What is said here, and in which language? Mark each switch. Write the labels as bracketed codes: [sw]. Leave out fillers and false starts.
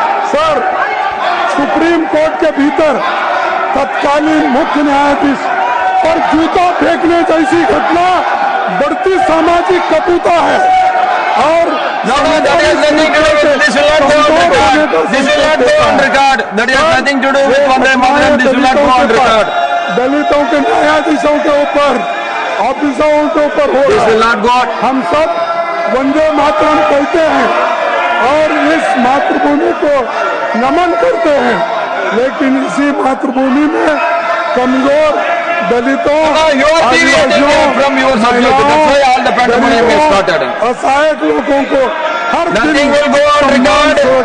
[hi] Sir, supreme court के भीतर तत्कालीन मुख्य न्यायाधीश पर जूता फेंकने जैसी घटना बढ़ती सामाजिक कटुता है. और [en] No, that has nothing to do with this. Will not go on record. This will not go on record. That has nothing to do with Vande Mataram. This will not go on record. [hi] दलितों के न्यायाधीशों के ऊपर, ऑफिसरों के ऊपर हो [en] This will not go on. [hi] हम सब वंदे मातरम कहते हैं और इस मातृभूमि को नमन करते हैं, लेकिन इसी मातृभूमि में कमजोर दलितों, [en] You are deviating from your subject. That's why all the pandemonium is started. [hi] असहायक लोगों को हर [en] Nothing will go on record.